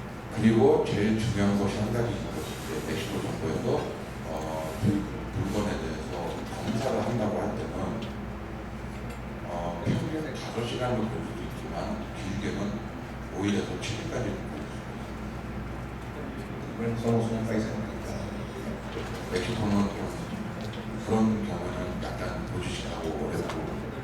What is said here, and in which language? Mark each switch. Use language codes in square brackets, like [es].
[ko] 그리고 제일 중요한 것이 한 가지 있는 것인데 멕시코 정부에서 물건에 대해서 검사를 한다고 할 때는 평균 5시간을 볼 수도 있지만 길게는 5일에서 7일까지 볼 수 있습니다. [es] Bueno, somos un país complicado. [ko] 멕시코는 좀 그런 경우는 약간 보시시하고 어렵고